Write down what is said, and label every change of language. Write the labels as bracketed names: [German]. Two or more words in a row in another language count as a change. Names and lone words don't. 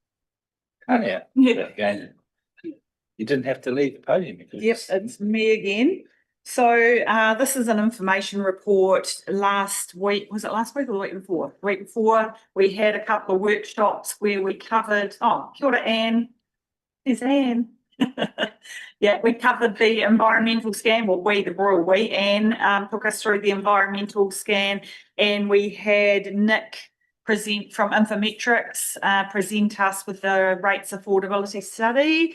[English] Tanya, again, you didn't have to leave the podium. Yep, it's me again. This is an information report. Last week, was it last week or the week before? The week before, we had a couple of workshops where we covered, [Māori] oh, kia ora, [English] Anne. There's Anne. Yeah, we covered the environmental scan, well, the royal we, Anne took us through the environmental scan, and we had Nick present from Infometrics, present us with the rates affordability study.